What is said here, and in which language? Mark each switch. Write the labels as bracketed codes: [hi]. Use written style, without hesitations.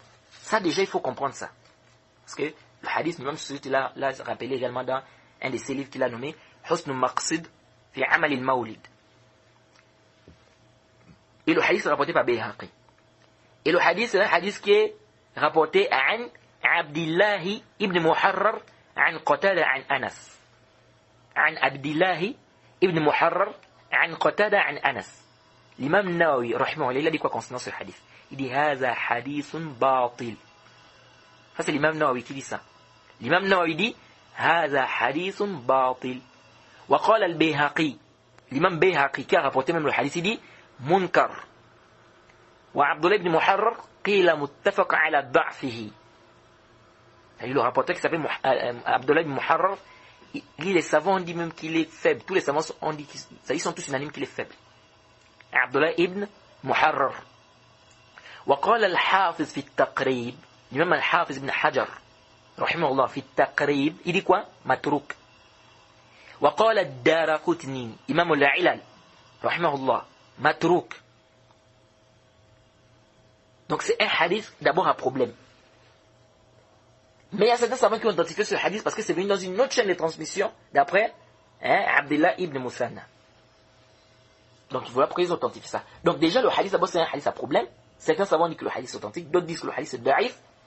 [fr] Ça déjà il faut comprendre ça. Parce que le hadith l'imam Suyuti l'a rappelé également dans un de ses livres qu'il a nommé Husnul Maqsid fi Amal al-Mawlid. Et le hadith est rapporté par Bayhaqi. Et le hadith, c'est un hadith qui est rapporté à Abdillahi ibn Muharrar, [ar] عن قتادة عن أنس. عن عبد الله ibn Muharrar, عن قتادة عن أنس. [fr] L'imam Nawawi, rahimahullah, il a dit quoi concernant ce hadith? Il dit [ar] هذا حديث باطل. [fr] Ça c'est l'imam Nawawi qui dit ça. L'imam Nawawi dit [ar] هذا حديث باطل. وقال البيهقي. [fr] L'imam Bayhaqi qui a rapporté même le hadith, il dit [ar] منكر. وعبد الله بن محرر قيل متفق على ضعفه. [fr] Le rapporteur qui s'appelle Abdullah ibn Muharrar, les savants ont dit même qu'il est faible. Tous les savants ont dit qu'ils sont tous unanimes qu'il est faible. Abdullah ibn Muharrar. [ar] وقال الحافظ في التقريب, [fr] l'imam al-Hafiz ibn Hajar [ar] رحمه الله في التقريب, [fr] il dit quoi? [ar] متروك. وقال الدارقطني إمام العلل رحمه الله متروك. [fr] Donc c'est un hadith d'abord à problème. Mais il y a certains savants qui ont identifié ce hadith parce que c'est venu dans une autre chaîne de transmission d'après Abdullah ibn Musanna. Donc voilà pourquoi ils ont authentifié ça. Donc déjà le hadith d'abord c'est un hadith à problème. Certains savants disent que le hadith est authentique, d'autres disent que le hadith est da'if.